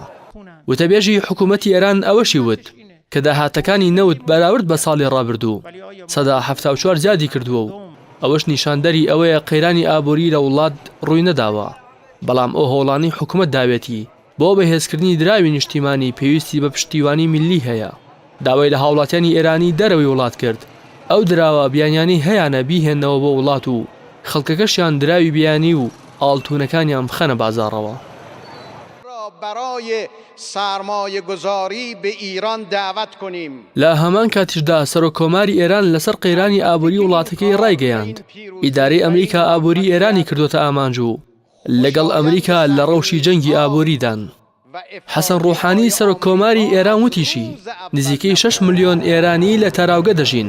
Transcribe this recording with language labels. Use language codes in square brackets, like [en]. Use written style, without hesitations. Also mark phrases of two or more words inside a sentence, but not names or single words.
[ckb] وتەبێژی حکوومەتی ئێران ئەوەشی وت کە داهاتەکانی نەوت بەراورد بە ساڵی ڕابردوو 174 زیادی کردووە و ئەوەش نیشاندەری ئەوەیە قەیرانی ئابووری لە وڵات ڕووی نەداوە، بەڵام ئەو هۆڵانی حکوومەت داوێتی بۆ بەهێزکردنی دراوی نیشتیمانی پێویستی بە پشتیوانی میلی هەیە. داوای لە هاوڵاتیانی ئێرانی دەرەوەی وڵات کرد ئەو دراوە بیانیانی هەیەە بیهێنەوە بۆ وڵات و خەڵکەکەشیان دراوی بیانی و ئاڵتوونەکانیان بخەنە بازارەوە. [fa] برای سرمایه گذاری به ایران دعوت کنیم. [ckb] لە هەمان کاتیشدا سەرۆکۆماری ئێران لەسەر قەیرانی ئابووری وڵاتەکەی ڕایگەیاند ئیدارەی ئەمریکا ئابووری ئێرانی کردوتە ئامانجوو لەگەڵ ئەمریکا لە ڕەوشی جەنگی ئابووریدان. حەسەن ڕوحانی سەرۆکۆماری ئێران وتیشی نزیکەی 6 ملیۆن ئێرانی لە تاراوگە دەژین.